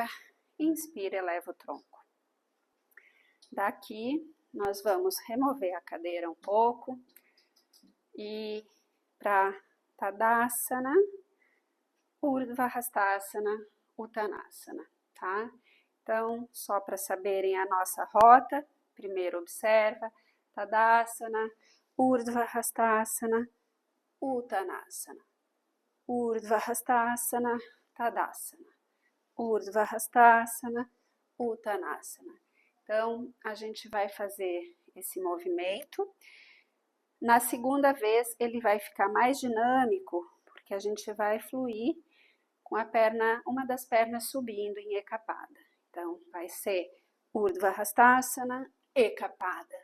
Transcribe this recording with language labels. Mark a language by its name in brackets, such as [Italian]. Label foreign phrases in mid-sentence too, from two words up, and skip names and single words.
[Portuguese] Inspira, eleva o tronco. Daqui, nós vamos remover a cadeira um pouco e para Tadasana, Urdhva Hastasana, Uttanasana, tá? Então, só para saberem a nossa rota, primeiro observa Tadasana, Urdhva Hastasana, Uttanasana, Urdhva Hastasana, Tadasana, Urdhva Hastasana, Uttanasana. Então, a gente vai fazer esse movimento. Na segunda vez, ele vai ficar mais dinâmico, porque a gente vai fluir com a perna, uma das pernas subindo em Ekapada. Então, vai ser Urdhva Hastasana, Ekapada.